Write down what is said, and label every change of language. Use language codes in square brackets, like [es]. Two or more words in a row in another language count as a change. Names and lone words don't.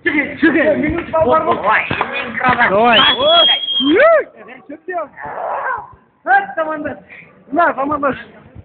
[tr] Minut var mı? [ru] Ой, не кровать. Давай. [tr] Çok iyi. Evet, tamamdır. Bunlar tamamdır.